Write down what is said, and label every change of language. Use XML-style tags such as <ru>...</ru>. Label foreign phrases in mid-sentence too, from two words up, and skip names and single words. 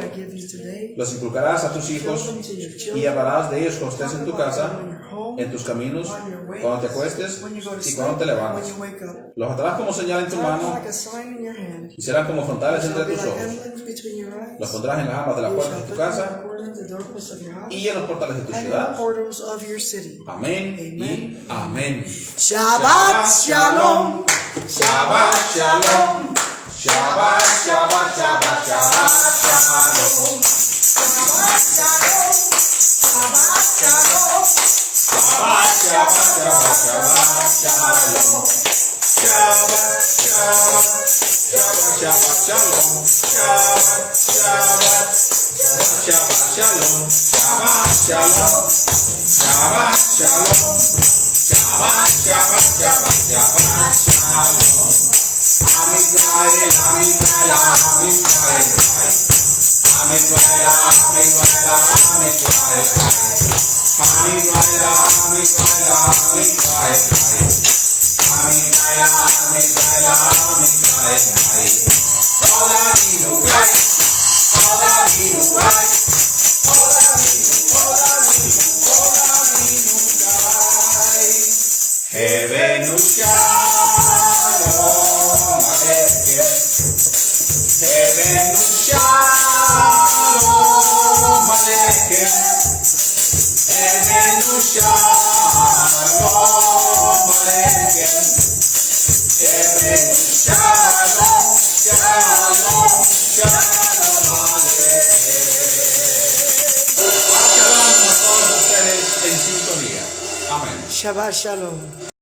<es>Los inculcarás a tus hijos y hablarás de ellos cuando estés en tu casa, en tus caminos, cuando te acuestes y cuando te levantes. Los atarás como señal en tu mano y serán como frontales entre tus ojos. Los pondrás en las amas de la puerta de tu casa y en los portales de tu ciudad. Amén y amén.</es> <he>שבת שלום. שבת שלום. שבת, שבת, שבת, שבת, שלום. שבת שלום. שבת שלום. שבת, שבת, שבת, שבת, שלום. שבת, שבת, שבת, שלום. שבת, שבת, שבת, שלום. שבת, שלום. שבת, שלום. שבת, שבת, שבת, שבת, שלום. עם ישראל, עם ישראל, עם ישראל, עם ישראל, עם ישראל, עם ישראל, עם ישראל, עם ישראל, עם ישראל, עם ישראל, עם ישראל, עם ישראל. Toda vino Gai, toda vino Gai, toda vino Gai. הבאנו שלום עליכם. הבאנו שלום עליכם. הבאנו שלום עליכם. הבאנו שלום, שלום, שלום עליכם.</he> <es>Shalom a todos ustedes en sintonía. Amén.</es> <he>שבת שלום.</he>